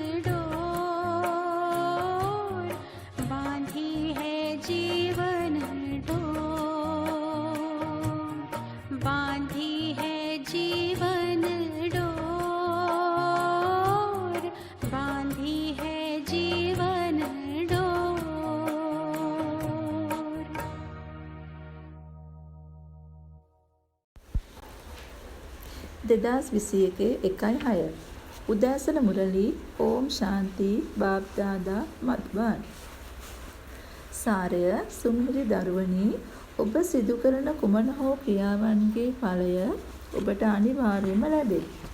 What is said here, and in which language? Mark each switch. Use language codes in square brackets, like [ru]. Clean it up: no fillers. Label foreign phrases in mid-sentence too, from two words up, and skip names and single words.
[hi] डोर, बांधी है जीवन डोर, बांधी है जीवन डोर, बांधी है जीवन डोर। [si] දෙදස් 21 උදෑසන මුරලි ඕම් ශාන්ති බාබ්දාදා මත්වන්. සාරය සුමිහිරි දරුවනි, ඔබ සිදු කරන කුමන හෝ ක්‍රියාවන්ගේ ඵලය ඔබට අනිවාර්යයෙන්ම ලැබේ.